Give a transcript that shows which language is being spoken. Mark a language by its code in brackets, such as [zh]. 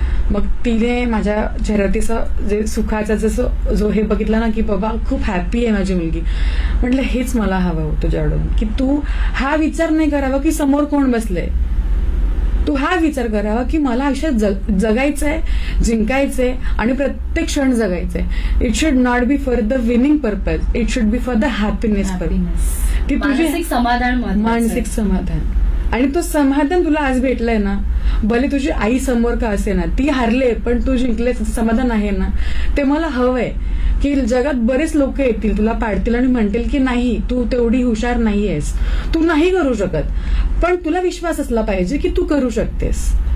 [mr] मग तिने माझ्या चेहऱ्यातील जे सुखाचा जसं जो हे बघितला ना की बाबा खूप हॅप्पी आहे माझी मुलगी, म्हटलं हेच मला हवं होतं तुझ्याकडून की तू हा विचार नाही करावा की समोर कोण बसलंय, तू हा विचार करावा की मला आयुष्यात जगायचंय, जिंकायचंय आणि प्रत्येक क्षण जगायचंय. [en] It should not be for the winning purpose, it should be for the happiness purpose. [mr] ती तुझे समाधान, मानसिक समाधान, आणि तो समाधान तुला आज भेटलाय ना, भले तुझी आई समोर का असे ना, ती हारले पण तू जिंकले समाधान आहे ना, ते मला हवंय. की जगात बरेच लोक येतील तुला पाडतील आणि म्हणतील की नाही तू तेवढी हुशार नाहीयेस, तू नाही करू शकत, पण तुला विश्वास असला पाहिजे की तू करू शकतेस.